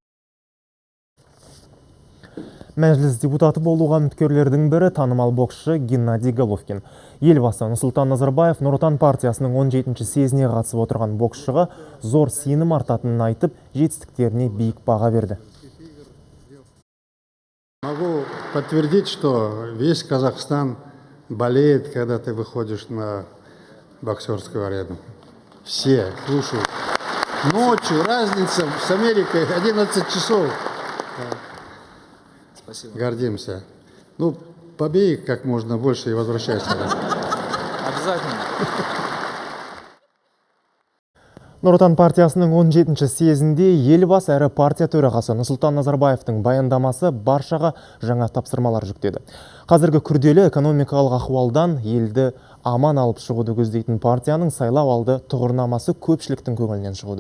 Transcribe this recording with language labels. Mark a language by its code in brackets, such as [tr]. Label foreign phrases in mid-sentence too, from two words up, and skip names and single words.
[kk] Мәжіліс депутаты болуға үміткерлердің бірі танымал боксшы Геннадий Головкин. Елбасы Нұрсұлтан Назарбаев Нұр Отан партиясының 17-ші съезіне қатысып отырған боксшыға зор сенім артатынын айтып, жетістіктеріне биік баға берді. [ru] Могу подтвердить, что весь Казахстан болеет, когда ты выходишь на боксерскую арену. Все слушают. Ночью разница с Америкой 11 часов. Спасибо. Гордимся. Ну, побей как можно больше и возвращайся. Обязательно. [kk] Нұр Отан партиясының 17-ші съезінде елбасы әрі партия төрағасы Нұрсұлтан Назарбаевтың баяндамасы баршаға жаңа тапсырмалар жүктеді. Қазіргі күрделі экономикалық ахуалдан елді аман алып шығуды көздейтін партияның сайлау алды тұғырнамасы көпшіліктің көңілінен шығуды.